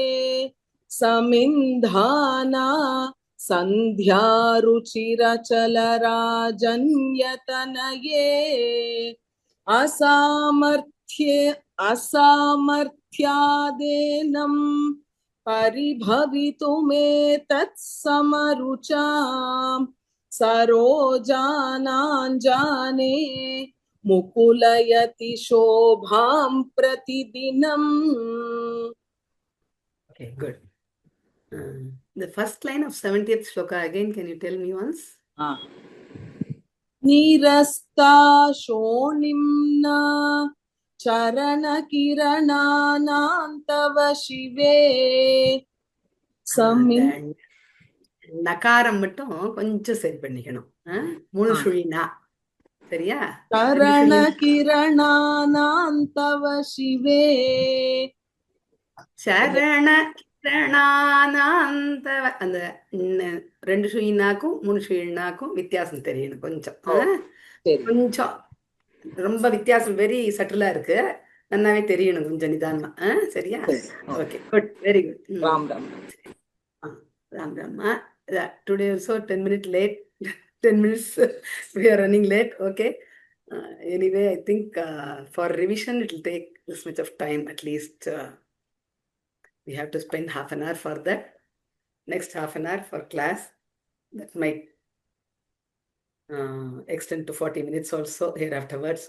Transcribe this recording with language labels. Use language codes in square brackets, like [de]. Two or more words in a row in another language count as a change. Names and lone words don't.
[sa] समिन्धाना सन्ध्यारुचिरचलराजन्यतनये असामर्थ्यादेनं परिभवितुमेतत्समरुचां सरोजानां जाने मुकुलयति शोभां प्रतिदिनम्. [en] Okay, good. The first line of 70th shloka again, can you tell me once? [sa] निरस्ता शोणिम्ना चरणकिरणानां तव शिवे [ta] நகாரம் மட்டும் கொஞ்சம் சரி பண்ணிக்கணும். மூணு சுழினா சரியா? [sa] चरणकिरणानां तव शिवे चरण किरणानान्तव [ta] அந்த ரெண்டு சுழினாக்கும் மூணு சுழினாக்கும் வித்தியாசம் தெரியணும் கொஞ்சம். கொஞ்சம் ரொம்ப வித்தியாசம் [en] very subtle [ta] இருக்கு, நல்லாவே தெரியணும் கொஞ்சம் நிதானமா. சரியா? ஓகே, [en] good, very good. राम राम. Ram Rama. Today also 10 minutes late. 10 minutes we are running late. Okay. Anyway, I think for revision it will take this much of time at least. We have to spend half an hour for that. Next half an hour for class. That might extend to 40 minutes also here afterwards.